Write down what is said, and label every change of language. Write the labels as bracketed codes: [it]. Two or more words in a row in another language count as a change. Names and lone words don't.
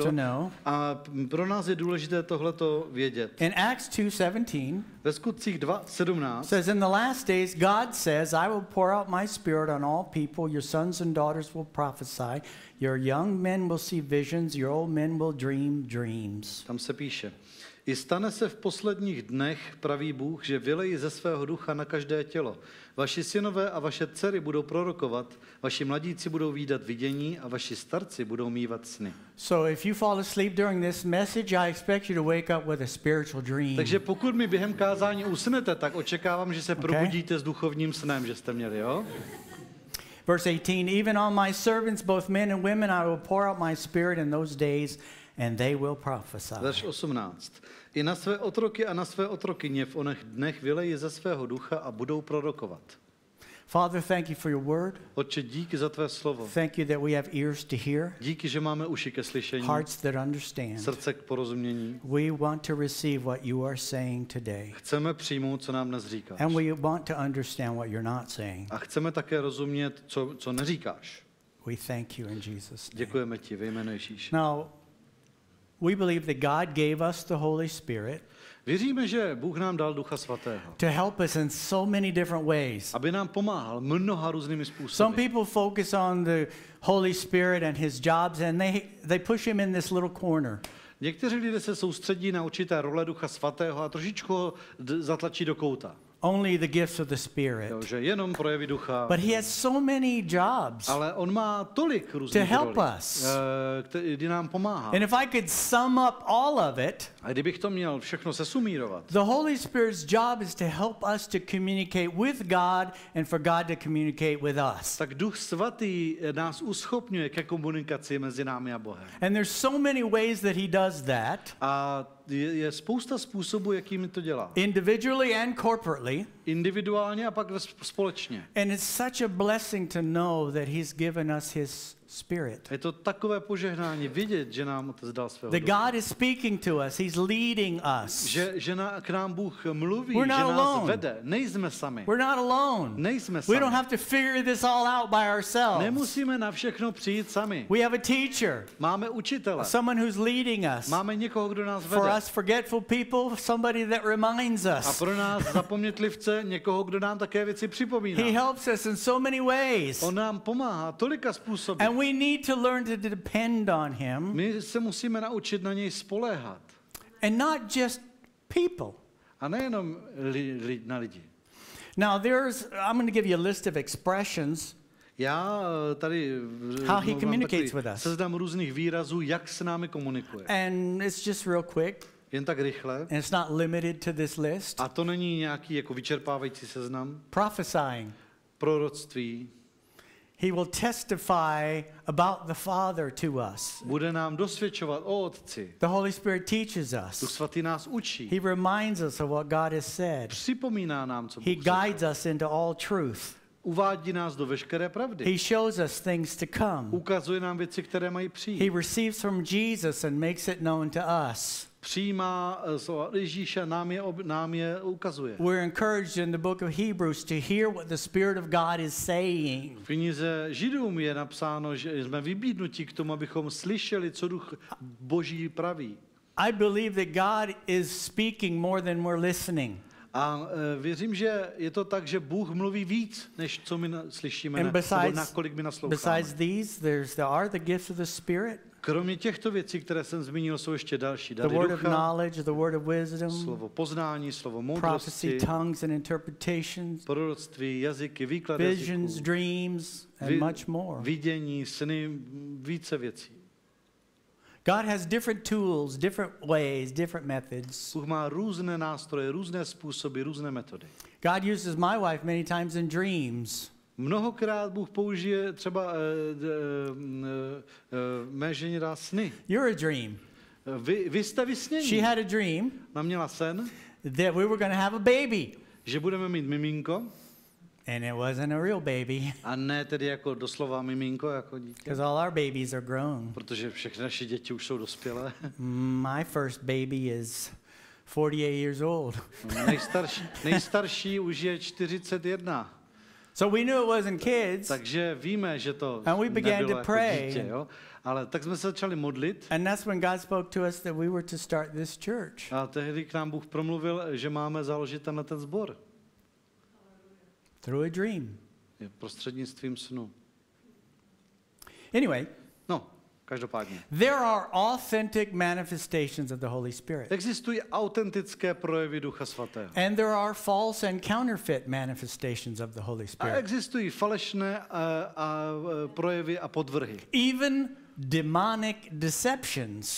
[en] to know. [cs] A pro nás je důležité tohleto vědět. [en] In Acts 2:17 [cs] Ve Skutcích 2:17 [en] says, in the last days God says, I will pour out my spirit on all people. Your sons and daughters will prophesy. Your young men will see visions. Your old men will dream dreams. [cs] tam se píše: I stane se v posledních dnech, praví Bůh, že vylejí ze svého ducha na každé tělo. Vaši synové a vaše dcery budou prorokovat, vaši mladíci budou vídat vidění a vaši starci budou mívat sny. [en] So if you fall asleep during this message, I expect you to wake up with a spiritual dream. [cs] Takže pokud mi během kázání usnete, tak očekávám, že se Okay. probudíte s duchovním snem, že jste měli, jo? [en] Verse 18, even on my servants, both men and women, I will pour out my spirit in those days, and they will prophesy. [cs] Verš 18. I na své otroky a na své otrokyně v onech dnech vylejí ze svého ducha a budou prorokovat. [en] Father, thank you for your word. [cs] Otče, díky za tvé slovo. [en] Thank you that we have ears to hear, [cs] Díky, že máme uši ke slyšení, [en] hearts that understand. [cs] srdce k porozumění. [en] We want to receive what you are saying today. [cs] Chceme přijmout, co nám dnes říkáš. [en] And we want to understand what you're not saying. [cs] A chceme také rozumět, co neříkáš. [en] We thank you in Jesus' name. [cs] Děkujeme ti ve jménu Ježíše. [en] Now, we believe that God gave us the Holy Spirit [cs] Věříme, že Bůh nám dal Ducha Svatého, [en] to help us in so many different ways. [cs] aby nám pomáhal mnoha různými [en] Some [cs] způsoby. [en] people focus on the Holy Spirit and his jobs, and they push him in this little corner. [cs] Někteří lidé se soustředí na určité role Ducha Svatého a trošičku ho zatlačí do kouta. [en] Only the gifts of the Spirit. [cs] Jo, že jenom projevy Ducha. [en] But he has so many jobs. [cs] Ale on má tolik různých [en] To help [cs] rolí, [en] us. [cs] kdy nám pomáhá. [en] And if I could sum up all of it, [cs] A kdybych to měl všechno sesumírovat, [en] the Holy Spirit's job is to help us to communicate with God and for God to communicate with us. [cs] tak Duch Svatý nás uschopňuje ke komunikaci mezi námi a Bohem. [en] And there's so many ways that he does that, [cs] A je spousta způsobů, jakými to dělá. [en] individually and corporately. [cs] Individuálně a pak společně. [en] And it's such a blessing to know that he's given us his Spirit. [cs] Je to takové požehnání vidět, že nám Otec dal svého [en] That [cs] Ducha. [en] God is speaking to us. He's leading us. [cs] Že k nám Bůh mluví, [en] We're [cs] že [en] not [cs] nás [en] alone. [cs] vede. Nejsme sami. [en] We're not alone. [cs] Nejsme [en] We [cs] sami. [en] don't have to figure this all out by ourselves. [cs] Nemusíme na všechno přijít sami. [en] We have a teacher, [cs] Máme učitele. [en] someone who's leading us. [cs] Máme někoho, kdo nás [en] For [cs] vede. [en] us forgetful people, somebody that reminds [cs] A [en] us. [cs] pro nás zapomnětlivce někoho, kdo nám také věci [en] He [cs] připomíná. [en] helps us in so many ways. [cs] On nám pomáhá tolika způsoby. [en] And we need to learn to depend on him [cs] My se musíme naučit na něj spoléhat. [en] and not just people. [cs] A nejenom na lidi. [en] Now I'm going to give you a list of expressions [cs] Já tady [en] How he [cs] mám [en] communicates [cs] takový [en] with us. [cs] seznam různých výrazů, jak s námi komunikuje. [en] and it's just real quick [cs] Jen tak rychle. [en] and it's not limited to this list. [cs] A to není nějaký jako vyčerpávající seznam. [en] Prophesying. [cs] Proroctví. [en] He will testify about the Father to us. [cs] Bude nám dosvědčovat o Otci. [en] The Holy Spirit teaches [cs] Duch [en] us. [cs] Svatý nás učí. [en] He reminds us of what God has said. [cs] Připomíná nám, co [en] He [cs] Bůh řekl. [en] guides us into all truth. [cs] Uvádí nás do veškeré pravdy. [en] He shows us things to come. [cs] Ukazuje nám věci, které mají [en] He [cs] přijít. [en] receives from Jesus and makes it known to us. [cs] Přijímá slova Ježíše, nám je ukazuje. [en] We're encouraged in the book of Hebrews to hear what the Spirit of God is saying. [cs] V knize Židům je napsáno, že jsme vybídnuti k tomu, abychom slyšeli, co Duch Boží praví. [en] I believe that God is speaking more than we're listening. [cs] A věřím, že je to tak, že Bůh mluví víc, než co my slyšíme, [en] And [cs] nebo na kolik my nasloucháme. [en] besides these, there are the gifts of the Spirit, [cs] Kromě těchto věcí, které jsem zmínil, jsou ještě další [en] the [cs] dary [en] word of [cs] ducha, [en] knowledge, the word of wisdom, [cs] slovo poznání, slovo [en] prophecy, [cs] moudrosti, [en] tongues and interpretations, [cs] proroctví, jazyky, výklad [en] visions, [cs] jazyků, [en] dreams, and much more. [cs] vidění, sny, více věcí. [en] God has different tools, different ways, different methods. [cs] Bůh má různé nástroje, různé způsoby, různé metody. [en] God uses my wife many times in dreams. [cs] Mnohokrát Bůh použije třeba mé ženě dá sny. [en] You're a dream. [cs] Vy jste vysnění. [en] She had a dream [cs] Ona měla sen, [en] that we were going to have a baby. [cs] že budeme mít miminko, [en] And it wasn't a real baby [cs] a ne tedy jako doslova miminko, jako dítě, [en] because all our babies are grown. [cs] protože všechny naše děti už jsou dospělé. [en] My first baby is 48 years old. [cs] Nejstarší už je 41. [en] So we knew it wasn't kids. [cs] Takže víme, že to [en] And we began [cs] nebylo [en] to [cs] jako [en] pray. [cs] dítě. Jo? Ale tak jsme se začali modlit [en] And that's when God spoke to us that we were to start this church. [cs] a tehdy k nám Bůh promluvil, že máme založit tenhle ten sbor. [en] Through a dream. [cs] Prostřednictvím snu. [en] Anyway, [cs] No, každopádně. [en] there are authentic manifestations of the Holy Spirit. [cs] Existují autentické projevy Ducha Svatého. [en] And there are false and counterfeit manifestations of the Holy [cs] A [en] Spirit. [cs] existují falešné projevy a podvrhy. [en] Even demonic deceptions